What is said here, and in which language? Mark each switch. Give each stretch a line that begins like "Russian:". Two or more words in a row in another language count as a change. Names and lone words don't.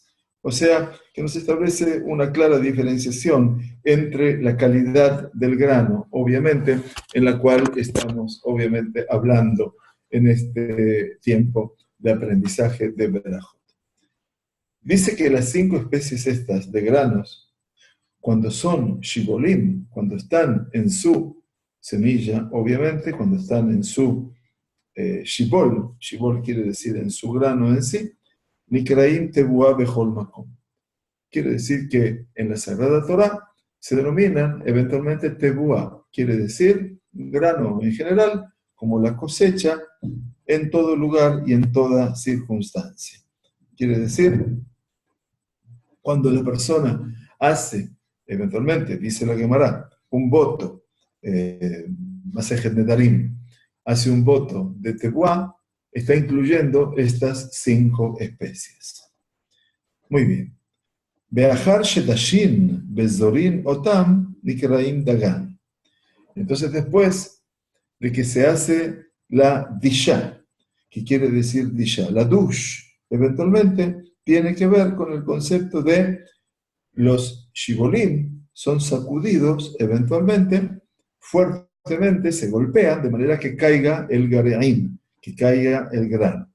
Spanish: O sea, que nos establece una clara diferenciación entre la calidad del grano, obviamente, en la cual estamos, obviamente, hablando en este tiempo de aprendizaje de Berajot. Dice que las 5 especies estas de granos, cuando son shibolim, cuando están en su semilla, obviamente, cuando están en su shibol quiere decir en su grano en sí,
Hebrew: נקראים תבואה בכל מקום.
Spanish: Quiere decir que en la Sagrada Torá se denominan eventualmente tebuá, quiere decir grano en general, como la cosecha en todo lugar y en toda circunstancia. Quiere decir, cuando la persona hace, eventualmente, dice la Gemara, un voto, Masejet Nedarim, hace un voto de tebuá, está incluyendo estas 5 especies. Muy bien.
Hebrew: ולאחר שדשין וזורין אותם נקראים דגן.
Spanish: Entonces, después de que se hace la disha, que quiere decir disha, la dush, eventualmente tiene que ver con el concepto de los shibolim, son sacudidos eventualmente, fuertemente, se golpean de manera que caiga el gareim, que caiga el grano.